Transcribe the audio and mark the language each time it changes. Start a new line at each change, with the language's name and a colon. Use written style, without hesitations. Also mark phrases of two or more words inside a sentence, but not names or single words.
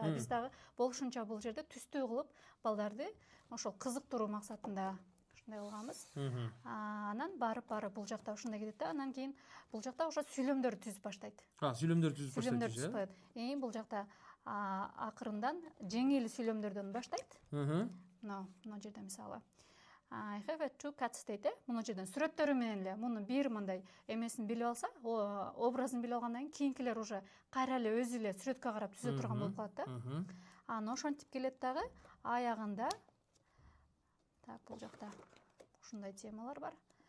Kyrgyz: Биз дагы болушунча бул жерде түстүү кылып балдарды ошол кызыктыруу максатында ушундай кылганбыз. Анан барып бул жакта ушундай кетет да, анан кийин бул жакта ошо сүйлөмдөр түзүп баштайт. Сүйлөмдөр түзүп баштайт. Бул жакта акырындан жеңил сүйлөмдөрдөн баштайт. Мына жерде мисалы
English: I have two cats
Kyrgyz: дейт. Муну жерден сүрөттөрү менен эле муну бир мындай эмесин билип алса, образын билип алгандан кийин кийинкилер уже кайра эле өзү эле сүрөткө карап түзө турган болуп калат да. Анан ошентип келет дагы аягында бул жакта ушундай темалар бар.